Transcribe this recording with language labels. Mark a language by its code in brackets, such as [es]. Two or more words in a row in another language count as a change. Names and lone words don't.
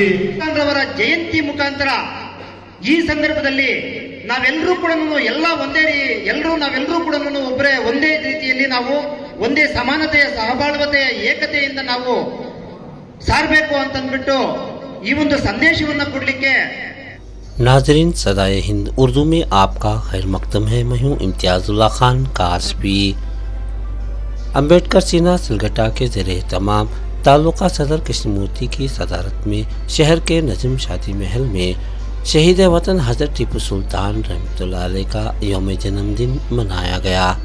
[kn] ಅವರ ಜಯಂತಿ ಮುಖಾಂತರ ಈ ಸಂದರ್ಭದಲ್ಲಿ ನಾವೆಲ್ಲರೂ ಕೂಡ ನಾವೆಲ್ಲರೂ ಕೂಡ ಒಂದೇ ರೀತಿಯಲ್ಲಿ ನಾವು ಒಂದೇ ಸಮಾನತೆಯ ಸಹಬಾಳ್ವತೆಯ ಏಕತೆಯಿಂದ ನಾವು ಸಾರಬೇಕು ಅಂತಂದ್ಬಿಟ್ಟು ಈ ಒಂದು ಸಂದೇಶವನ್ನು ಕೊಡಲಿಕ್ಕೆ. [ur] ناظرین صدائے ہند اردو میں آپ کا خیر مقدم ہے. میں ہوں امتیاز اللہ خان کاسبی۔ امبیڈکر سینا سلگٹا کے زیرِ تمام تعلقہ صدر کرشنامورتی کی صدارت میں شہر کے نجم شادی محل میں شہیدِ وطن حضرت ٹیپو سلطان رحمۃ اللہ علیہ کا یوم جنم دن منایا گیا.